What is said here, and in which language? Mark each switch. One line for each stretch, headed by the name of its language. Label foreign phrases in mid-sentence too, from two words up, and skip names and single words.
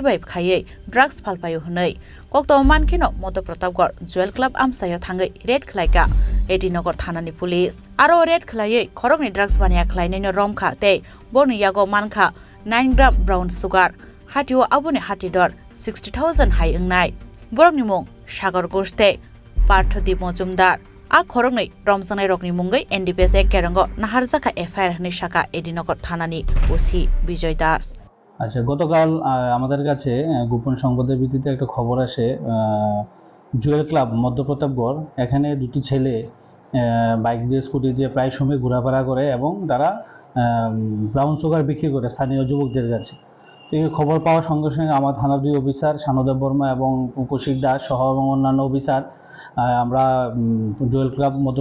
Kok Borok: bai khaiei drugs phalpayo hunai Koktoma mankino Modo Protapgor Jewel Club Amsayo thangai red khlaika Edinagar thanani police aro red khlaiei Khorongni drugs bania khlainai no romkha tei Borni Yago Mankha 9 gram
English: brown sugar
Kok Borok: Hatio Abone Hatidor 60,000 hai engnai Borni mung Sagar Goste Parthodip Mojumdar A Khorongni Romjanai Rokni mungai NDPS Kerango Naharjaka FIR ni Shaka Edinagar Thanani OC Bijoy Das
Bangla: আচ্ছা গতকাল আমাদের কাছে গোপন সংবাদের ভিত্তিতে একটা খবর আসে জুয়েল ক্লাব মধ্য প্রতাপগড় এখানে দুটি ছেলে বাইক দিয়ে স্কুটি দিয়ে প্রায় সময় ঘোরাফেরা করে এবং তারা
English: brown sugar
Bangla: বিক্রি করে স্থানীয় যুবকদের কাছে তো এই খবর পাওয়ার সঙ্গে সঙ্গে আমার থানার 2 অফিসার শানুদেব বর্মা এবং কৌশিক দাস সহ অন্যান্য অফিসার আমরা জুয়েল ক্লাব মধ্য